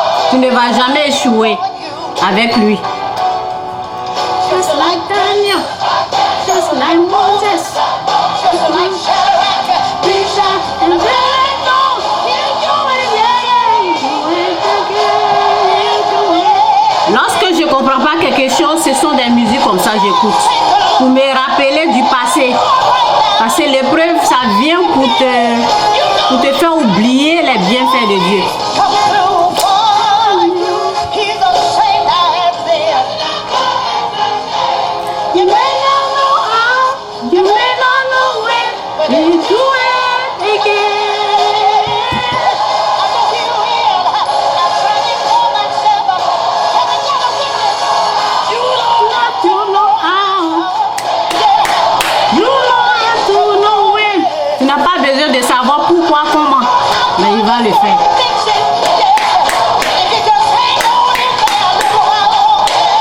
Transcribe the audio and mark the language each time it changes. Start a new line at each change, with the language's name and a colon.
French: Tu ne vas jamais échouer avec lui.
English: Just like Daniel, just like Moses, Just like Shadrach, Meshach, and Abednego. You do it, yeah, yeah, you do it again, you do it.
French: Lorsque je ne comprends pas quelque chose, ce sont des musiques comme ça que j'écoute pour me rappeler du passé. Parce que l'épreuve, ça vient pour te faire oublier les bienfaits de Dieu.
English: come through for you. He's the same as then. You may not know how, you may not know when, but you do it again. I know he will. I'm trying for myself. Can I get a witness? You don't Not to know how, you don't have to know when.
French: Tu n'as pas besoin de savoir pourquoi, comment, mais il va le faire.
English: fix it. Yeah. If you just hang on in there a little while longer.